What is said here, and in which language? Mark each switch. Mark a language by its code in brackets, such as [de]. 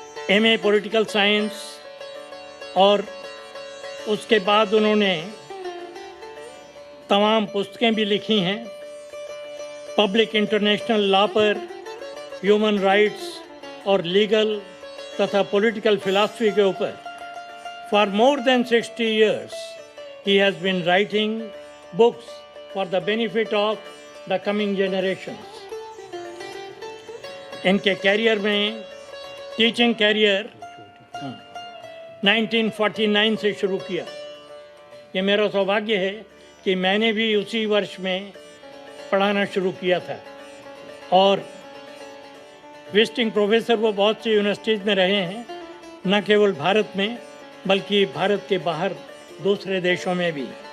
[hi] MA political science, और उसके बाद उन्होंने तमाम पुस्तकें भी लिखी हैं पब्लिक इंटरनेशनल लॉ पर, ह्यूमन राइट्स और लीगल तथा पॉलिटिकल फिलॉसफी के ऊपर। [en] For more than 60 years, he has been writing books for the benefit of the coming generations. [hi] इनके कैरियर में टीचिंग कैरियर 1949 से शुरू किया। ये मेरा सौभाग्य है कि मैंने भी उसी वर्ष में पढ़ाना शुरू किया था, और विजिटिंग प्रोफेसर वो बहुत सी यूनिवर्सिटीज़ में रहे हैं, न केवल भारत में बल्कि भारत के बाहर दूसरे देशों में भी।